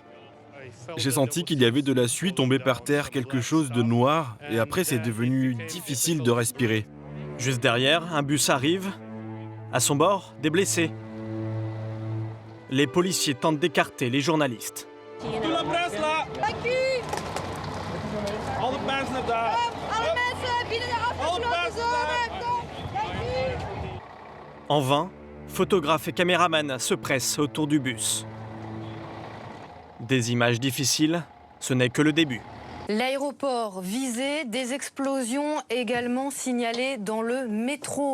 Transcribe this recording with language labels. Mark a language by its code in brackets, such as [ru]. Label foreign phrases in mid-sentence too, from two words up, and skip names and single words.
[fr] J'ai senti qu'il y avait de la suie tombée par terre, quelque chose de noir, et après c'est devenu difficile de respirer. Juste derrière, un bus arrive. À son bord, des blessés. Les policiers tentent d'écarter les journalistes. Toute la presse là! [nl] Alle mensen daar! Alle mensen binnen de afgesloten zone! [fr] En vain, photographes et caméramans se pressent autour du bus. Des images difficiles, ce n'est que le début. L'aéroport visé, des explosions également signalées dans le métro.